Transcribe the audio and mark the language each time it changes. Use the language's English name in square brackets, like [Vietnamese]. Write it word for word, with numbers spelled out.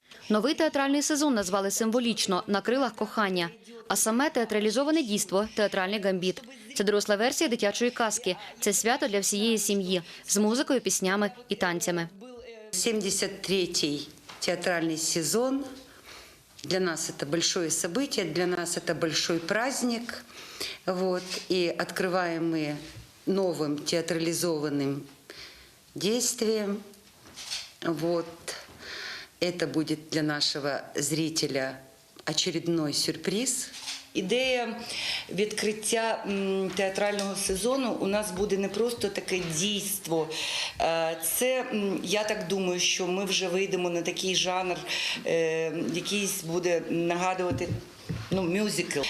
[Ukrainian] Новий театральний сезон назвали символічно «На крилах кохання», а саме театралізоване дійство «Театральний гамбіт». Це доросла версія дитячої казки. Це свято для всієї сім'ї з музикою, піснями і танцями. сімдесят третій театральний сезон. [Russian] Для нас это большое событие, для нас это большой праздник. Вот. И открываем мы новым театрализованным действием. Вот. Это будет для нашего зрителя очередной сюрприз. [Ukrainian] Ідея відкриття театрального сезону у нас буде не просто таке дійство. Це, я так думаю, що ми вже вийдемо на такий жанр, якийсь буде нагадувати ну, мюзикл.